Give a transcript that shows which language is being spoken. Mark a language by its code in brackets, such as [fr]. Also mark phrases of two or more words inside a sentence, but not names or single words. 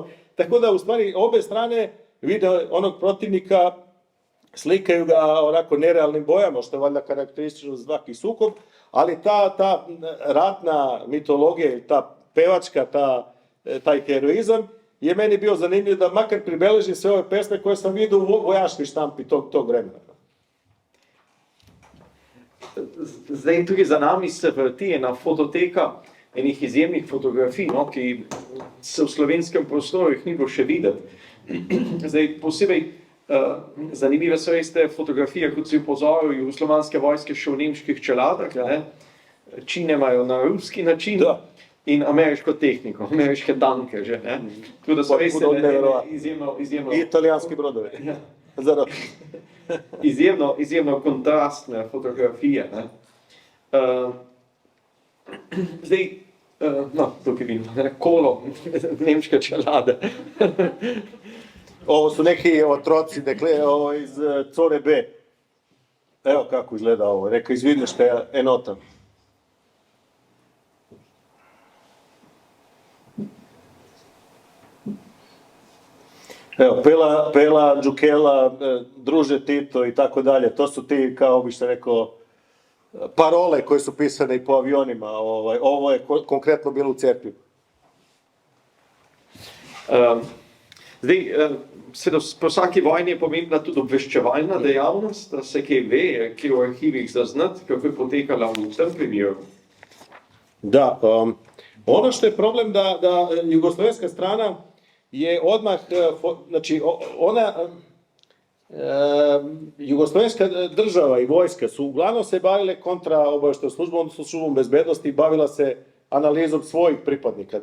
[sr] Tako da, u stvari, obe strane vide onog protivnika, slikaju ga onako nerealnim bojama, što je valjda karakteristično za svaki sukob, ali ta ratna mitologija ili ta pevačka, taj heroizam je meni bio zanimljiv da makar pribeležim sve ove pesme koje sam vidio u vojaškoj štampi tog vremena. [sl] Zdaj tudi za nami se vrti ena fototeka enih izjemnih fotografij, ki se v slovenskem prostoru jih ni bilo še videti. Zdaj posebej zanimive so res te fotografije, kot si upozoril, jugoslovanske vojske še v nemških čeladah, čine imajo na ruski način in ameriško tehniko, ameriške tanke že. Tako da so res izjemno... [sr] I italijanski brodovi. [sl] Izjemno kontrastne fotografije. Zdaj, tukaj vidimo, kolo nemške čelade. [sr] Ovo su neki otroci iz Core B. Evo kako izgleda ovo, neka izvidniška enota. Evo, Pela, Đukela, Druže Tito i tako dalje, to su ti, kao bi što rekao, parole koje su pisane i po avionima. Ovo je konkretno bilo u Cerkvi. [sl] Zdaj, seveda, po vsaki vojni je pomembna tudi obveščevalna dejavnost, da se kaj ve, kaj v arhivih zaznati, kako je potekala v tem primeru. [sr] Da, ono što je problem da jugoslovenska strana je odmah, znači jugoslovenska država i vojska su uglavnom se bavile kontraobaveštajnom službom, odnosno službom bezbednosti, bavila se analizom svojih pripadnika.